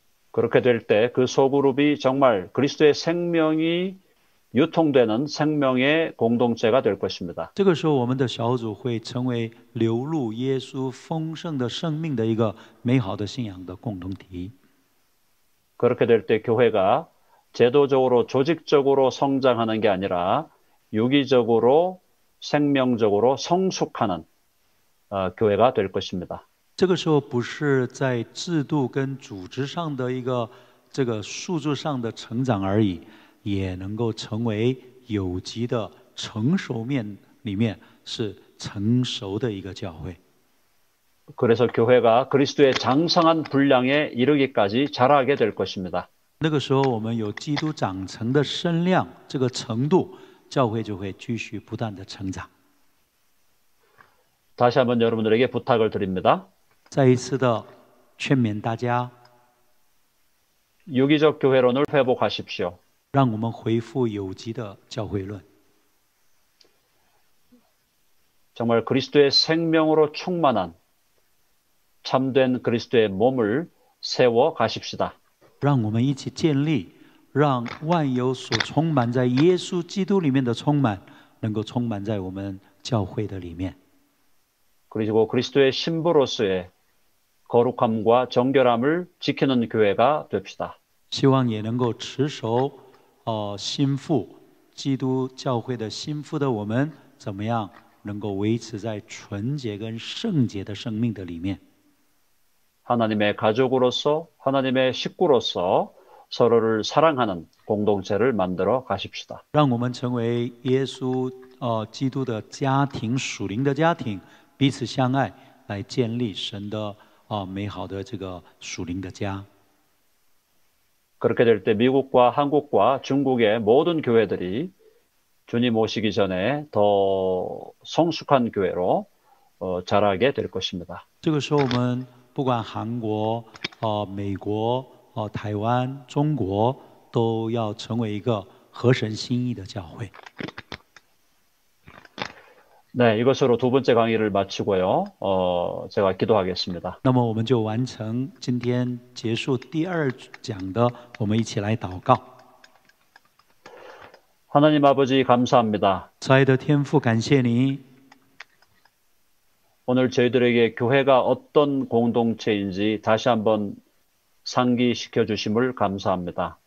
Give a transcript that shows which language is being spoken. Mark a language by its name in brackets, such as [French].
[Korean] 그렇게 될 때 그 소그룹이 정말 그리스도의 생명이 유통되는 생명의 공동체가 될 것입니다. [Chinese] 这个时候，我们的小组会成为流入耶稣丰盛的生命的一个美好的信仰的共同体。 [Korean] 그렇게 될 때 교회가 제도적으로 조직적으로 성장하는 게 아니라 유기적으로 생명적으로 성숙하는 교회가 될 것입니다. [Chinese] 这个时候不是在制度跟组织上的一个这个数字上的成长而已，也能够成为有机的成熟面里面是成熟的一个教会。 [Korean] 그래서 교회가 그리스도의 장성한 분량에 이르기까지 자라게 될 것입니다. [Chinese] 那个时候，我们有基督长成的身量，这个程度，教会就会继续不断的成长。 [Korean] 다시 한번 여러분들에게 부탁을 드립니다. [Chinese] 再一次的劝勉大家， [Korean] 유기적 교회론을 회복하십시오. [Chinese] 让我们恢复有机的教会论。 [Korean] 정말 그리스도의 생명으로 충만한 참된 그리스도의 몸을 세워 가십시다. [Chinese] 让我们一起建立，让万有所充满在耶稣基督里面的充满，能够充满在我们教会的里面。 [Korean] 그리고 그리스도의 신부로서의 거룩함과 정결함을 지키는 교회가 됩시다. [Chinese] 希望也能够持守心腹基督教会的心腹的我们，怎么样能够维持在纯洁跟圣洁的生命的里面。 [Korean] 하나님의 가족으로서 하나님의 식구로서 서로를 사랑하는 공동체를 만들어 가십시다. [Chinese] 让我们成为耶稣基督的家庭，属灵的家庭，彼此相爱，来建立神的美好的这个属灵的家。 [Korean] 그렇게 될 때 미국과 한국과 중국의 모든 교회들이 주님 오시기 전에 더 성숙한 교회로 자라게 될 것입니다. [Chinese] 这个时候，我们不管韩国、美国、台湾、中国，都要成为一个合神心意的教会。 [Korean] 네, 이것으로 두 번째 강의를 마치고요. 제가 기도하겠습니다. [Chinese] 那么，我们就完成今天结束第二讲的，我们一起来祷告。 [Korean] 하나님 아버지 감사합니다. [Chinese] 慈爱的天父，感谢你。 [Korean] 오늘 저희들에게 교회가 어떤 공동체인지 다시 한번 상기시켜 주심을 감사합니다.